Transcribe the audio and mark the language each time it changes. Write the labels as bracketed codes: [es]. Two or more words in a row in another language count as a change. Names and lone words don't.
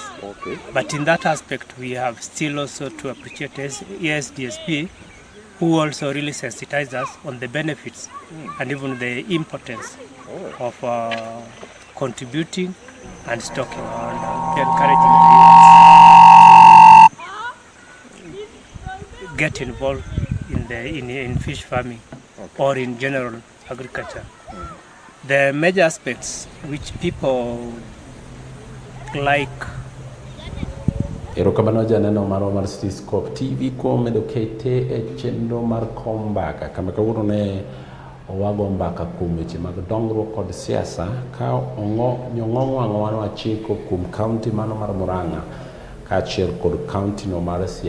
[en] But in that aspect, we have still also to appreciate ESDSP, who also really sensitized us on the benefits and even the importance of contributing and stocking and encouraging the youth to get involved in fish farming or in general agriculture. The major aspects which people like. [luo] Erokamano janeno marwa mar Cityscope TV kuom medo kete e chenro mar Kom Mbaka. Kama kawuono ne wago mbaka kuom weche mag dongruok kod siasa ka nyong'ong wang'o wachiko kuom kaunti mano mar Murang'a kaachiel kod kaunti no mar Siaya.